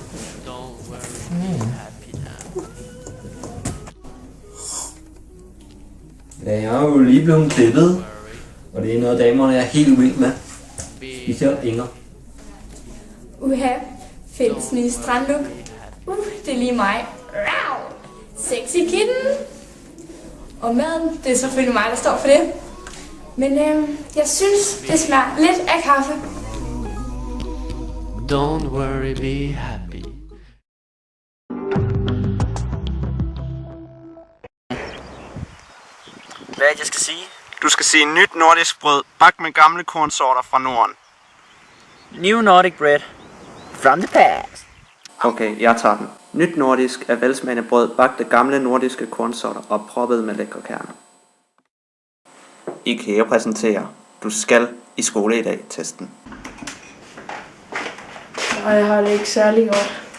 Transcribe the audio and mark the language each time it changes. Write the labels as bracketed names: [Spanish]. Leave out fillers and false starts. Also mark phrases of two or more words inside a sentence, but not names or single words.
[Danish] Ja, jeg er jo lige blevet klippet, og det er noget damerne er helt uvind med. Specielt Inger. Uha, fælles nye strandlook. Det er lige mig. [English] Sexy kitten. [Danish] Og maden, det er selvfølgelig mig, der står for det. Men jeg synes, det smager lidt af kaffe. [English] Don't worry, be happy. [Danish] Hvad er det, jeg skal sige? Du skal sige nyt nordisk brød, bagt med gamle kornsorter fra Norden. [English] New Nordic bread from the past. [Danish] Okay, jeg tager den. Nyt nordisk er velsmagende brød, bagt af gamle nordiske kornsorter og proppet med lækre kerner. IKEA præsenterer Du skal i skole i dag testen. Og jeg har det ikke særlig godt.